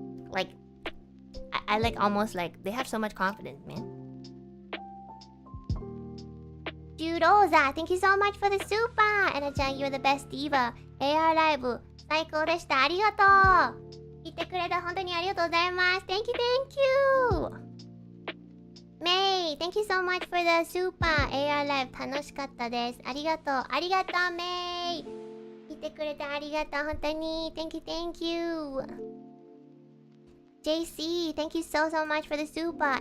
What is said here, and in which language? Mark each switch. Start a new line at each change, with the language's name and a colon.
English: Like, I like almost like, they have so much confidence, man. Judoza, thank you so much for the super! Enna-chan, you're the best diva.
Japanese: AR Live, 最高でした。ありがとう。聞いてくれて本当にありがとうございます。
English: Thank you! May, thank you so much for the super AR Live
Japanese: 楽しかったです。ありがとう。ありがとう、May。聞いてくれてありがとう。本当に。
English: Thank you. JC, thank you so much for the super.